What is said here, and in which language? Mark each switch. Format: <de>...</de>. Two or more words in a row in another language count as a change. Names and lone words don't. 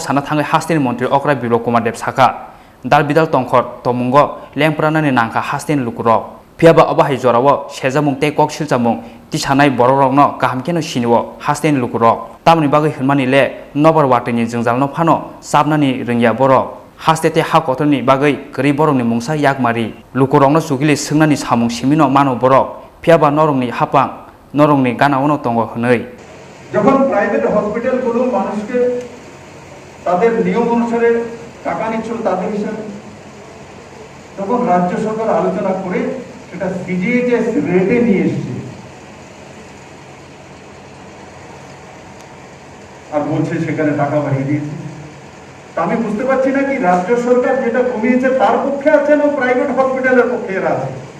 <trp>sana thangai Hasteni Mantri Okra Biplab Kumar Dev saka dal bidal tongkhor tomungo lengpranani nangkha Hasteni lukurok phiaba abahai jorawo sejamung te kok silchamung tisanai bororokno kahamkeno siniwo Hasteni lukurok tamni bagai hurmani le nobar watini jingjalno phano sabnani rungya borok Hastete hakothoni bagai kri borokni mungsa yakmari lukurokno sugili sungnani samung simino mano borok phiaba norongni hapang norongni ganaono tongo hnei</trp> <bn>যখন প্রাইভেট হসপিটালগুলো মানুষকে তাদের নিয়ম অনুসারে টাকা নিচ্ছিল তাদের হিসাবে তখন রাজ্য সরকার আলোচনা করে সেটা সিজিএইচএস রেটে নিয়ে এসেছে আর বলছে সেখানে টাকা বাড়িয়ে দিয়েছে তা আমি বুঝতে পারছি না কি রাজ্য সরকার যেটা কমিয়েছে তার পক্ষে আছে না প্রাইভেট হসপিটালের পক্ষে এরা আছে</bn>